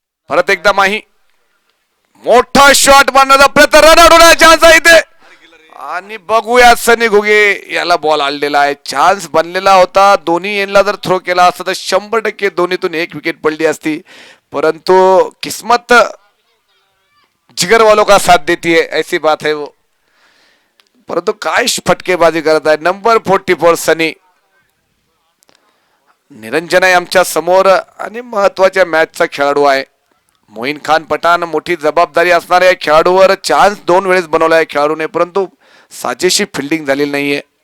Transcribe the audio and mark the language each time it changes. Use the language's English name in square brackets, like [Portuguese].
[Marathi] परत एकदा माही मोठा शॉट मारण्याचा प्रयत्न, रन आउट होण्याचा चान्स आहे इथे. आणि बघूया सनी घुगे याला बॉल आलेला आहे, चान्स बनलेला होता. दोन्ही एंडला जर थ्रो केला असता तर 100% दोन्हीतून एक विकेट पडली असती, परंतु किस्मत [Hindi] जिगर वालों का साथ देती है, ऐसी बात है वो. [Marathi] परंतु काय फटकेबाजी करत आहे. नंबर 44 सनी. निरंजन आहे आमच्या समोर आणि महत्वाच्या मॅचचा खेळाडू आहे. मोईन खान पठाण. मोठी जबाबदारी असणाऱ्या खेळाडूवर चान्स 2 वेळेस बनवला आहे खेळाडूने, परंतु साजेशी फिल्डिंग झालेली नाहीये.